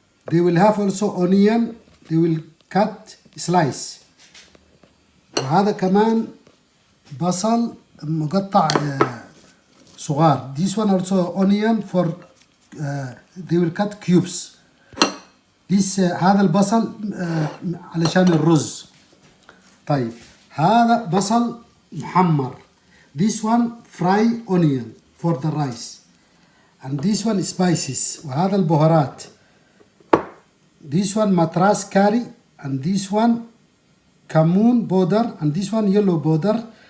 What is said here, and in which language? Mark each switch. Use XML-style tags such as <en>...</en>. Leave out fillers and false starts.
<en>They will have also onion. They will cut slice.</en> <ar>وهذا كمان بصل مقطع صغار.</ar> <en>This one also onion for they will cut cubes. This</en> <ar>هذا البصل علشان الرز. طيب هذا بصل محمر.</ar> <en>This one fry onion for the rice. And this one spices.</en> <ar>وهذا البهارات.</ar> <en>This one matras curry. And this one كمون powder. And this one yellow powder.</en>